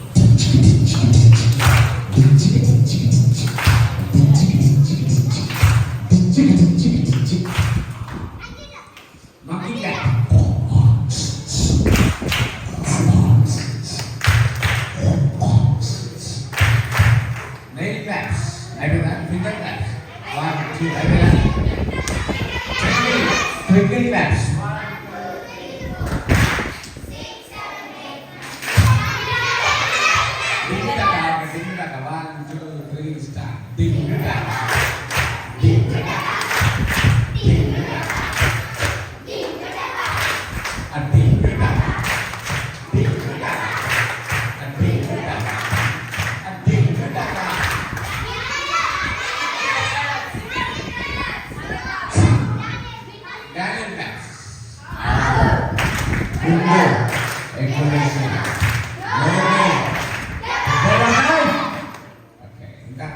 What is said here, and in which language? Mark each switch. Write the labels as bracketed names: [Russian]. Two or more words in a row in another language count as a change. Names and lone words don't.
[English] Monkey clap. Nail claps. Everyone, finger claps. 1, 2, everyone. Twinkle claps. Ding daka. 1, 2, 3, start. Ding daka. Ding daka. Ding daka. A ding daka. Ding daka. A ding daka. A ding daka. Daniel claps. Window. Explanation. [Indonesian] Okay, enggak.